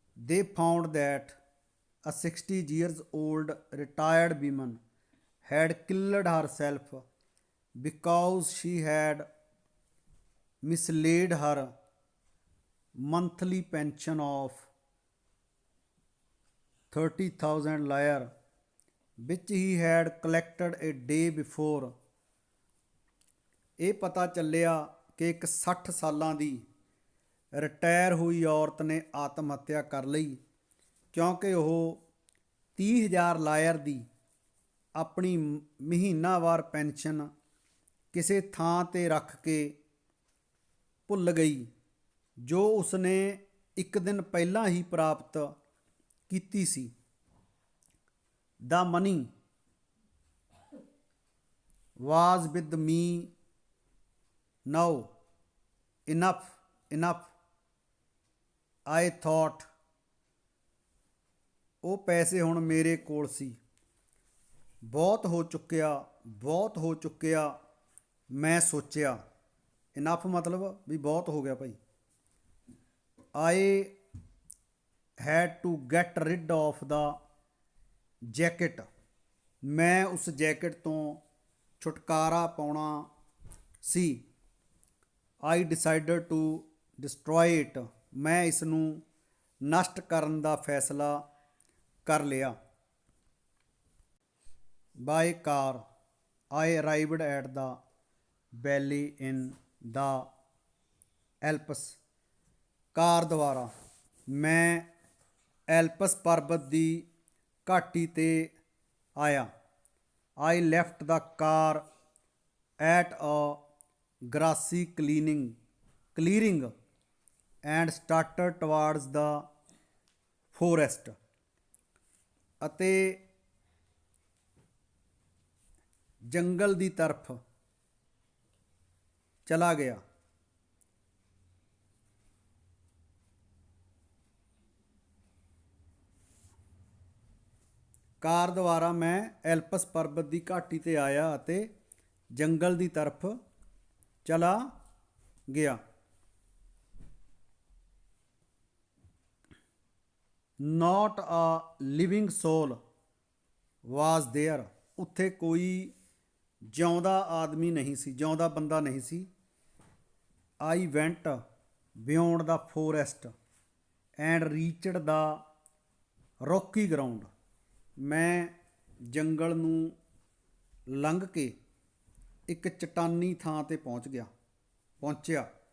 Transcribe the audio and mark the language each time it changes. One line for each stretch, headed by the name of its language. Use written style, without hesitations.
English: they found that a 60 years old retired woman had killed herself because she had mislaid her monthly pension of 30,000 lire, which he had collected a day before।
Punjabi: ਇਹ ਪਤਾ ਚੱਲਿਆ ਕਿ ਇੱਕ 60 ਸਾਲਾਂ ਦੀ retire ਹੋਈ ਔਰਤ ਨੇ ਆਤਮ ਹੱਤਿਆ ਕਰ ਲਈ ਕਿਉਂਕਿ ਉਹ 30,000 ਲਾਇਰ ਦੀ ਆਪਣੀ ਮਹੀਨਾਵਾਰ ਪੈਨਸ਼ਨ ਕਿਸੇ ਥਾਂ 'ਤੇ ਰੱਖ ਕੇ ਭੁੱਲ ਗਈ ਜੋ ਉਸਨੇ ਇੱਕ ਦਿਨ ਪਹਿਲਾਂ ਹੀ ਪ੍ਰਾਪਤ ਕੀਤੀ ਸੀ।
English: The money was with me now, enough, I thought।
Punjabi: ਉਹ ਪੈਸੇ ਹੁਣ ਮੇਰੇ ਕੋਲ ਸੀ। ਬਹੁਤ ਹੋ ਚੁੱਕਿਆ ਮੈਂ ਸੋਚਿਆ। ਇਨਫ ਮਤਲਬ ਵੀ ਬਹੁਤ ਹੋ ਗਿਆ ਭਾਈ।
English: I had to get rid of the jacket.
Punjabi: ਮੈਂ ਉਸ ਜੈਕਟ ਤੋਂ ਛੁਟਕਾਰਾ ਪਾਉਣਾ ਸੀ।
English: I decided to destroy it.
Punjabi: ਮੈਂ ਇਸ ਨੂੰ ਨਸ਼ਟ ਕਰਨ ਦਾ ਫੈਸਲਾ ਕਰ ਲਿਆ।
English: By car, I arrived at the valley in the Alps.
Punjabi: ਕਾਰ ਦੁਆਰਾ ਮੈਂ ਐਲਪਸ ਪਰਬਤ ਦੀ ਘਾਟੀ 'ਤੇ ਆਇਆ।
English: I left the car at a grassy clearing and started towards the forest.
Punjabi: ਅਤੇ ਜੰਗਲ ਦੀ ਤਰਫ ਚਲਾ ਗਿਆ। ਕਾਰ ਦੁਆਰਾ ਮੈਂ ਐਲਪਸ ਪਰਬਤ ਦੀ ਘਾਟੀ 'ਤੇ ਆਇਆ ਅਤੇ ਜੰਗਲ ਦੀ ਤਰਫ ਚਲਾ ਗਿਆ।
English: Not a living soul was there.
Punjabi: ਉੱਥੇ ਕੋਈ ਜਿਉਂਦਾ ਆਦਮੀ ਨਹੀਂ ਸੀ, ਜਿਉਂਦਾ ਬੰਦਾ ਨਹੀਂ ਸੀ।
English: I went beyond the forest and reached the rocky ground.
Punjabi: ਮੈਂ ਜੰਗਲ ਨੂੰ ਲੰਘ ਕੇ ਇੱਕ ਚਟਾਨੀ ਥਾਂ 'ਤੇ ਪਹੁੰਚਿਆ।